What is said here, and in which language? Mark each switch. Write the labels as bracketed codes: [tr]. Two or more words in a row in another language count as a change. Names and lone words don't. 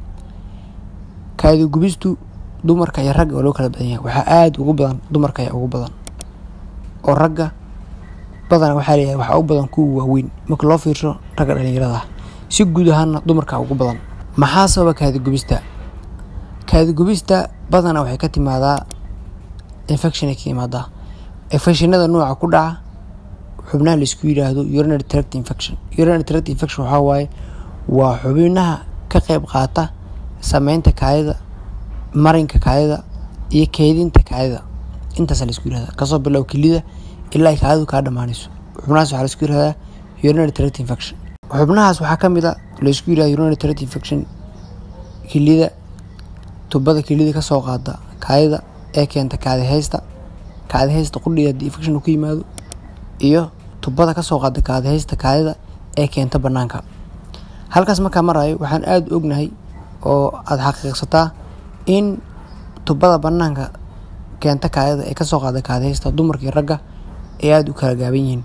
[so] kaadi gubistu dumarka iyo ragga oo loo kala badan yahay waxaa aad ugu badan dumarka ayaa ugu badan oo ragga badan waxaa leeyahay waxaa ugu badan kuwa waaweyn marka loo fiirsho ragga dhalinyarada ah. si guud ahaana dumarka ugu badan. maxaa sababa kaadi gubista? kaadi gubista badana waxay ka timaadaa infection ka yimaada. infectionada nooca ku dhaca xubnaha la isku yiraahdo [en] urinary tract infection. urinary tract infection [so] waa xubnaha ka qayb qaata sameynta kaadida, marinka kaadida iyo kaydinta kaadida. intaas la isku yiraahdo kasoo bilow kilida ilaa kaadidu ka dhamaanayso. xubnahaas waxaa la isku yiraahdaa [en] urinary tract infection. [so] xubnahaas waxaa kamid ah la isku yiraahdo [en] urinary tract infection [so] kilida, tubada kilida ka soo qaada kaadida ee keenta kaadi haysta qudhiga infection ku yimaado iyo tubada ka soo qaada kaadi haysta kaadida ee keenta banaanka. halkaas marka marayo waxaan aad u ognahay oo aad xaqiiqsataa in tubada banaanka keenta kaadida ee ka soo qaada kaadi haysta dumarka iyo ragga ay aad u kala gaaban yihiin.